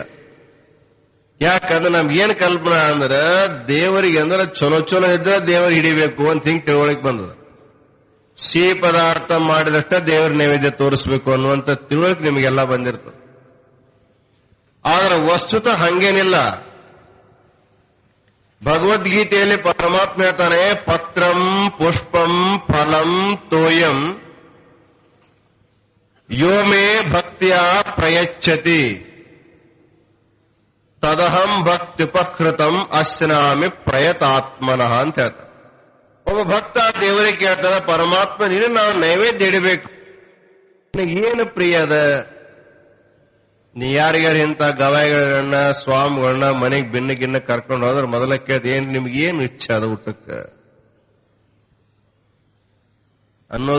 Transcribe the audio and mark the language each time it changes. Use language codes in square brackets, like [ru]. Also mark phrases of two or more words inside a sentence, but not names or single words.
[kn] ಯಾಕಂದ್ರೆ ನಮ್ಗೆ ಏನ್ ಕಲ್ಪನಾ ಅಂದ್ರೆ ದೇವರಿಗೆ ಅಂದ್ರೆ ಚಲೋ ಚಲೋ ಇದ್ರೆ ದೇವರು ಹಿಡಿಬೇಕು ಅಂತ ಹಿಂಗ್ ತಿಳುವಳಿಕೆ ಬಂದದ. ಸಿಹಿ ಪದಾರ್ಥ ಮಾಡಿದಷ್ಟ ದೇವರ ನೈವೇದ್ಯ ತೋರಿಸ್ಬೇಕು ಅನ್ನುವಂತ ತಿಳುವಳಿಕೆ ನಿಮಗೆಲ್ಲ ಬಂದಿರ್ತದೆ. ಆದ್ರೆ ವಸ್ತುತ ಹಂಗೇನಿಲ್ಲ. ಭಗವದ್ಗೀತೆಯಲ್ಲಿ ಪರಮಾತ್ಮ ಹೇಳ್ತಾನೆ, [sa] ಪತ್ರಂ ಪುಷ್ಪಂ ಫಲಂ ತೋಯಂ ಯೋ ಮೇ ಭಕ್ತಿಯ ಪ್ರಯಚ್ಛತಿ ತದಹಂ ಭಕ್ತ್ಯುಪಹೃತಂ ಅಶ್ನಾಮಿ ಪ್ರಯತಾತ್ಮನಃ [kn] ಅಂತ ಹೇಳ್ತಾರೆ. ಒಬ್ಬ ಭಕ್ತ ದೇವರಿಗೆ ಕೇಳ್ತಾನೆ, ಪರಮಾತ್ಮ ನೀನು ನಾವು ನೈವೇದ್ಯ ಇಡಬೇಕು, ಏನು ಪ್ರಿಯದ? ನೀ ಯಾರಿಗಾರ ಇಂಥ ಗವಾಯಿಗಳನ್ನ ಸ್ವಾಮಿಗಳನ್ನ ಮನೆಗೆ ಭಿನ್ನ ಕರ್ಕೊಂಡು ಹೋದ್ರೆ ಮೊದಲ ಕೇಳ್ದ, ಏನ್ ನಿಮ್ಗೇನು ಇಚ್ಛೆ ಅದ ಊಟಕ್ಕೆ ಅನ್ನೋದು.